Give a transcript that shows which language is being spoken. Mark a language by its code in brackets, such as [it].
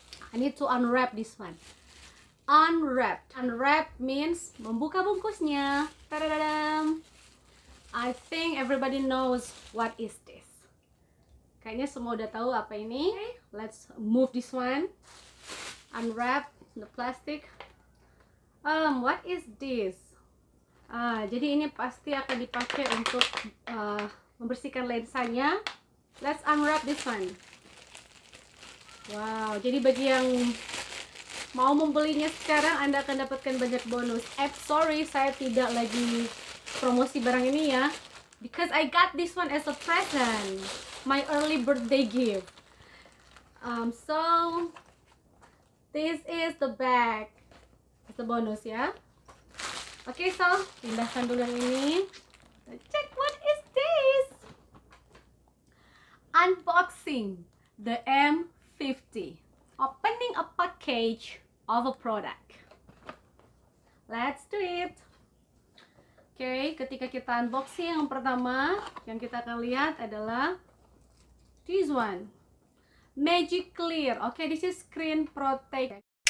[en] I need to unwrap this one. Unwrap means [id] membuka bungkusnya. [en] Tadadadam. I think everybody knows what is this. [id] Kayaknya semua udah tahu apa ini. [en] Okay. Let's move this one. Unwrap the plastic. What is this? [id] Jadi ini pasti akan dipakai untuk membersihkan lensanya. [en] Let's unwrap this one. [id] Wow, jadi bagi yang mau membelinya sekarang, Anda akan dapatkan banyak bonus. Sorry, saya tidak lagi promosi barang ini ya. [en] Because I got this one as a present. My early birthday gift. So, this is the bag. It's the bonus ya. [id] Oke, so, pindahkan dulu yang ini. [en] Check what is this? Unboxing the M50. Opening a package of a product. Let's do it. [id] Oke, ketika kita unboxing, yang pertama yang kita akan lihat adalah [en] this one. Magic Clear. Oke, this is screen protector.